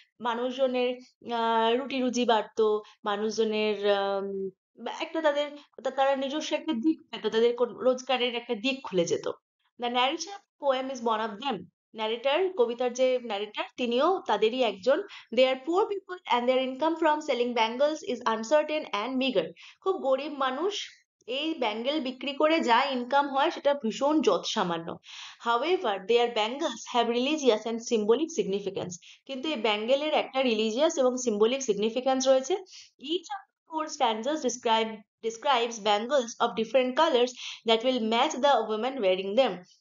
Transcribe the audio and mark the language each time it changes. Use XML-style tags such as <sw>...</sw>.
<bn>মানুষজনের রুটি রুজি বাড়তো, মানুষজনের একটা তাদের তারা নিজস্ব একটা দিক পেত, তাদের রোজগারের একটা দিক খুলে যেত।</bn> <en>The narration poem is one of them.</en> <bn>Narrator, কবিতার যে ন্যারেটার, তিনিও তাদেরই একজন।</bn> <en>They are poor people and their income from selling bangles is uncertain and meager.</en> <bn>খুব গরিব মানুষ, এই ব্যাঙ্গেল বিক্রি করে যা ইনকাম হয় সেটা ভীষণ যৎসামান্য।</bn> <en>However, their bangles have religious and symbolic significance.</en> <bn>কিন্তু এই ব্যাঙ্গেলের একটা রিলিজিয়াস এবং সিম্বলিক সিগনিফিক্যান্স রয়েছে।</bn> <en>Each of the four stanzas describes bangles of different colors that will match the women wearing them.</en>